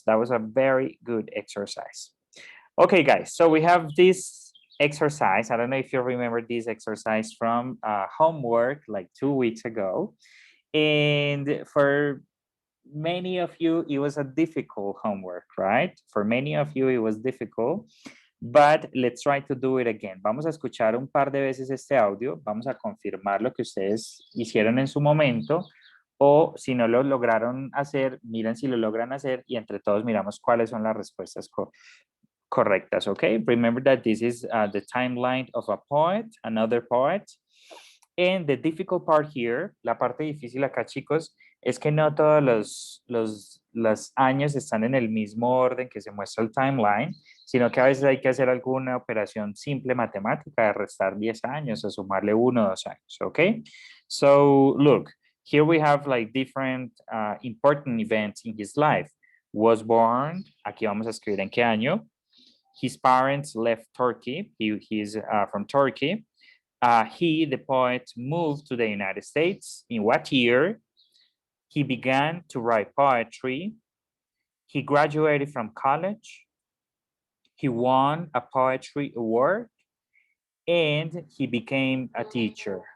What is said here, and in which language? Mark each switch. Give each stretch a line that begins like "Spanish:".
English: That was a very good exercise. Okay, guys, so we have this exercise. I don't know if you remember this exercise from homework like 2 weeks ago. And for many of you, it was a difficult homework, right? For many of you, it was difficult, but let's try to do it again.
Spanish: Vamos a escuchar un par de veces este audio, vamos a confirmar lo que ustedes hicieron en su momento, o si no lo lograron hacer, miren si lo logran hacer y entre todos miramos cuáles son las respuestas correctas, okay?
English: Remember that this is the timeline of a poet, another poet. And the difficult part here,
Spanish: la parte difícil acá, chicos, es que no todos los años están en el mismo orden que se muestra el timeline, sino que a veces hay que hacer alguna operación simple matemática de restar 10 años o sumarle 1 o 2 años, okay?
English: So look, here we have like different important events in his life. Was born,
Spanish: aquí vamos a escribir en qué año.
English: His parents left Turkey, he's from Turkey. He, the poet, moved to the United States. In what year? He began to write poetry. He graduated from college. He won a poetry award. And he became a teacher.